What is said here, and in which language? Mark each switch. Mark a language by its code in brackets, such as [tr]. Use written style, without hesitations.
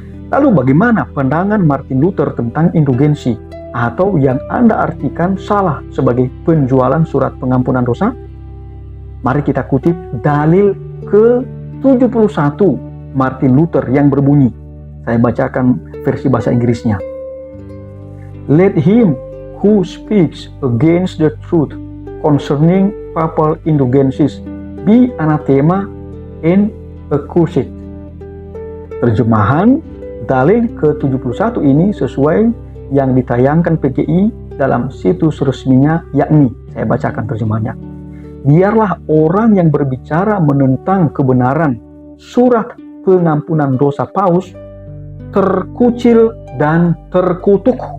[id] Lalu bagaimana pandangan Martin Luther tentang indulgensi atau yang Anda artikan salah sebagai penjualan surat pengampunan dosa? Mari kita kutip dalil ke-71 Martin Luther yang berbunyi. Saya bacakan versi bahasa Inggrisnya. [en] Let him who speaks against the truth concerning papal indulgences be anathema and accursed. [id] Terjemahan dalil ke-71 ini sesuai yang ditayangkan PGI dalam situs resminya, yakni, saya bacakan terjemahannya. Biarlah orang yang berbicara menentang kebenaran surat pengampunan dosa Paus terkucil dan terkutuk.